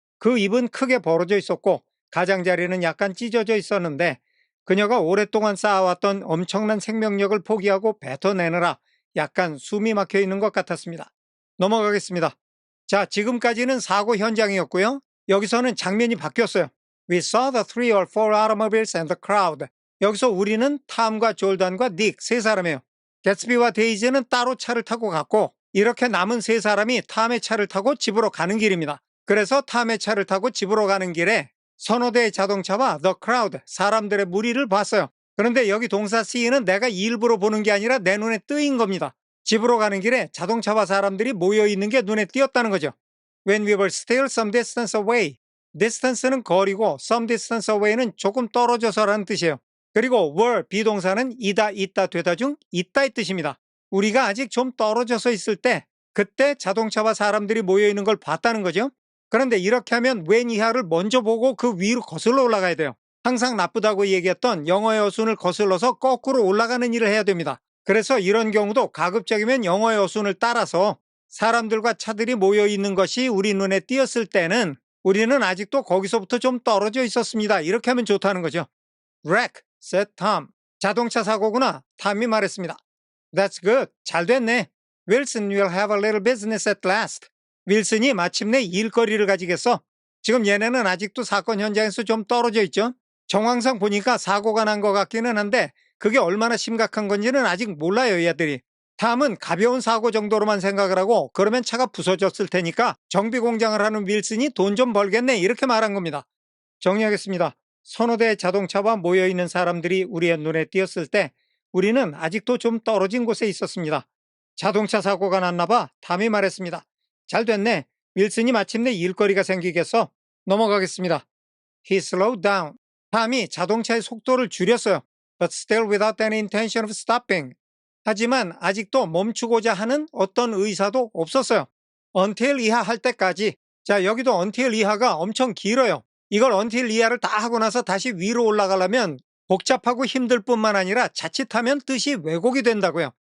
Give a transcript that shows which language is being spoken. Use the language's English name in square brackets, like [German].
[Korean] 그 입은 크게 벌어져 있었고 가장자리는 약간 찢어져 있었는데 그녀가 오랫동안 쌓아왔던 엄청난 생명력을 포기하고 뱉어내느라 약간 숨이 막혀 있는 것 같았습니다. 넘어가겠습니다. 자, 지금까지는 사고 현장이었고요. 여기서는 장면이 바뀌었어요. [English] We saw the 3 or 4 automobiles and the crowd. [Korean] 여기서 우리는 탐과 졸단과 닉 세 사람이에요. 개츠비와 데이지는 따로 차를 타고 갔고 이렇게 남은 세 사람이 탐의 차를 타고 집으로 가는 길입니다. 그래서 탐의 차를 타고 집으로 가는 길에 서너 대의 자동차와 [English] the crowd, [Korean] 사람들의 무리를 봤어요. 그런데 여기 동사 see는 내가 일부러 보는 게 아니라 내 눈에 뜨인 겁니다. 집으로 가는 길에 자동차와 사람들이 모여있는 게 눈에 띄었다는 거죠. [English] When we were still some distance away. [Korean] distance는 거리고 some distance away는 조금 떨어져서라는 뜻이에요. 그리고 were, 비동사는 이다, 있다, 되다 중 있다의 뜻입니다. 우리가 아직 좀 떨어져서 있을 때 그때 자동차와 사람들이 모여있는 걸 봤다는 거죠. 그런데 이렇게 하면 when 이하를 먼저 보고 그 위로 거슬러 올라가야 돼요. 항상 나쁘다고 얘기했던 영어의 어순을 거슬러서 거꾸로 올라가는 일을 해야 됩니다. 그래서 이런 경우도 가급적이면 영어의 어순을 따라서 사람들과 차들이 모여 있는 것이 우리 눈에 띄었을 때는 우리는 아직도 거기서부터 좀 떨어져 있었습니다. 이렇게 하면 좋다는 거죠. [English] Wreck, said Tom. [Korean] 자동차 사고구나. 탐이 말했습니다. [English] That's good. [Korean] 잘 됐네. [English] Wilson will have a little business at last. [Korean] 윌슨이 마침내 일거리를 가지겠어. 지금 얘네는 아직도 사건 현장에서 좀 떨어져 있죠. 정황상 보니까 사고가 난 것 같기는 한데 그게 얼마나 심각한 건지는 아직 몰라요, 얘들이. 탐은 가벼운 사고 정도로만 생각을 하고 그러면 차가 부서졌을 테니까 정비 공장을 하는 윌슨이 돈 좀 벌겠네 이렇게 말한 겁니다. 정리하겠습니다. 서너 대의 자동차와 모여있는 사람들이 우리의 눈에 띄었을 때 우리는 아직도 좀 떨어진 곳에 있었습니다. 자동차 사고가 났나 봐. 탐이 말했습니다. 잘 됐네. 윌슨이 마침내 일거리가 생기겠어. 넘어가겠습니다. [English] He slowed down. [Korean] 탐이 자동차의 속도를 줄였어요. [English] But still without any intention of stopping. [Korean] 하지만 아직도 멈추고자 하는 어떤 의사도 없었어요. until 이하 할 때까지. 자, 여기도 until 이하가 엄청 길어요. 이걸 until 이하를 다 하고 나서 다시 위로 올라가려면 복잡하고 힘들 뿐만 아니라 자칫하면 뜻이 왜곡이 된다고요.